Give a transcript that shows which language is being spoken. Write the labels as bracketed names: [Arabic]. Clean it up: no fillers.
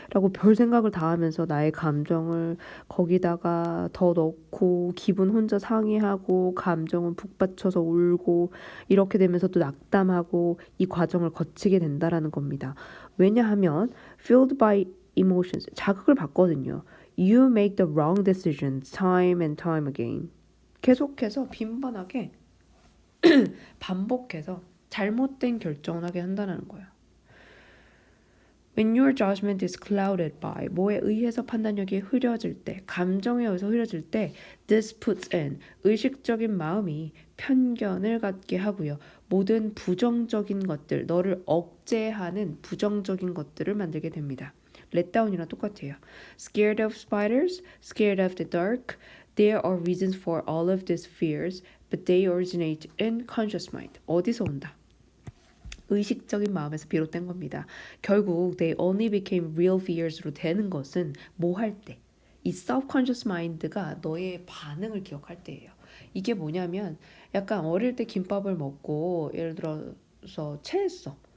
[Korean] 라고 별 생각을 다 하면서 나의 감정을 거기다가 더 넣고 기분 혼자 상해하고 감정은 북받쳐서 울고 이렇게 되면서 또 낙담하고 이 과정을 거치게 된다라는 겁니다. 왜냐하면 [English] fueled by emotions, [Korean] 자극을 받거든요. [English] You make the wrong decisions time and time again. [Korean] 계속해서 빈번하게 반복해서 잘못된 결정을 하게 한다는 거예요. [English] When your judgment is clouded by [Korean] 뭐에 의해서 판단력이 흐려질 때, 감정에 의해서 흐려질 때 [English] this puts in [Korean] 의식적인 마음이 편견을 갖게 하고요. 모든 부정적인 것들, 너를 억제하는 부정적인 것들을 만들게 됩니다. letdown이랑 똑같아요. [English] Scared of spiders, scared of the dark. There are reasons for all of these fears, but they originate in conscious mind. [Korean] 어디서 온다? 의식적인 마음에서 비롯된 겁니다. 결국 [English] they only became real fears [Korean] 로 되는 것은 뭐 할 때? 이 [English] subconscious mind [Korean] 가 너의 반응을 기억할 때예요. 이게 뭐냐면 약간 어릴 때 김밥을 먹고 예를 들어서 체했어.